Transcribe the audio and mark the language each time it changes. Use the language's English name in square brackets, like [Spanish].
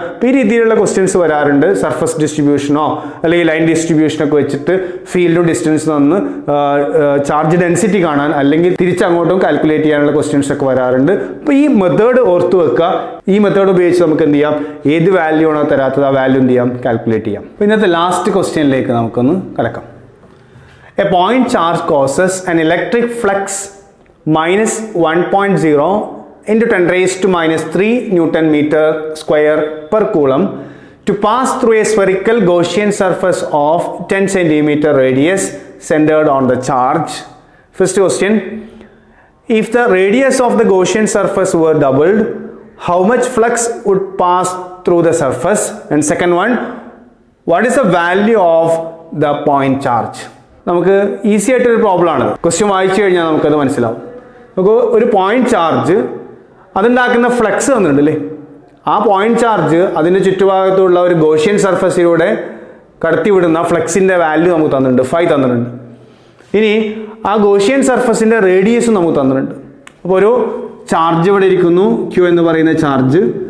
[Malayalam] അപ്പോൾ ഈ രീതിയിലുള്ള ക്വസ്റ്റ്യൻസ് വരാറുണ്ട്. സർഫസ് ഡിസ്ട്രിബ്യൂഷനോ അല്ലെങ്കിൽ ലൈൻ ഡിസ്ട്രിബ്യൂഷനൊക്കെ വെച്ചിട്ട് ഫീൽഡും ഡിസ്റ്റൻസ് തന്ന് ചാർജ് ഡെൻസിറ്റി കാണാൻ അല്ലെങ്കിൽ തിരിച്ചങ്ങോട്ടും കാൽക്കുലേറ്റ് ചെയ്യാനുള്ള ക്വസ്റ്റ്യൻസ് ഒക്കെ വരാറുണ്ട്. അപ്പോൾ ഈ മെത്തേഡ് ഓർത്ത് വെക്കുക. ഈ മെത്തേഡ് ഉപയോഗിച്ച് നമുക്ക് എന്ത് ചെയ്യാം, ഏത് വാല്യൂ ആണോ തരാത്തത് ആ വാല്യൂ എന്ത് ചെയ്യാം, കാൽക്കുലേറ്റ് ചെയ്യാം. അപ്പോൾ ഇന്നത്തെ ലാസ്റ്റ് ക്വസ്റ്റ്യനിലേക്ക് നമുക്കൊന്ന് കടക്കാം. [English] A point charge causes an electric flux minus 1.0 into 10⁻³ Newton meter square per coulomb to pass through a spherical Gaussian surface of 10 centimeter radius centered on the charge. First question, if the radius of the Gaussian surface were doubled, how much flux would pass through the surface? And second one, what is the value of the point charge? [Malayalam] നമുക്ക് easy ആയിട്ടൊരു problem ആണ്. Question വായിച്ചു കഴിഞ്ഞാൽ നമുക്കത് മനസ്സിലാവും. നമുക്ക് ഒരു point charge അതുണ്ടാക്കുന്ന ഫ്ലക്സ് തന്നിട്ടുണ്ട് അല്ലേ. ആ പോയിന്റ് ചാർജ് അതിൻ്റെ ചുറ്റുഭാഗത്തുള്ള ഒരു ഗോഷ്യൻ സർഫസിലൂടെ കടത്തിവിടുന്ന ഫ്ലക്സിൻ്റെ വാല്യൂ നമുക്ക് തന്നിട്ടുണ്ട്, φ തന്നിട്ടുണ്ട്. ഇനി ആ ഗോഷ്യൻ സർഫസിൻ്റെ റേഡിയസും നമുക്ക് തന്നിട്ടുണ്ട്. അപ്പോൾ ഒരു ചാർജ് ഇവിടെ ഇരിക്കുന്നു, ക്യൂ എന്ന് പറയുന്ന ചാർജ്.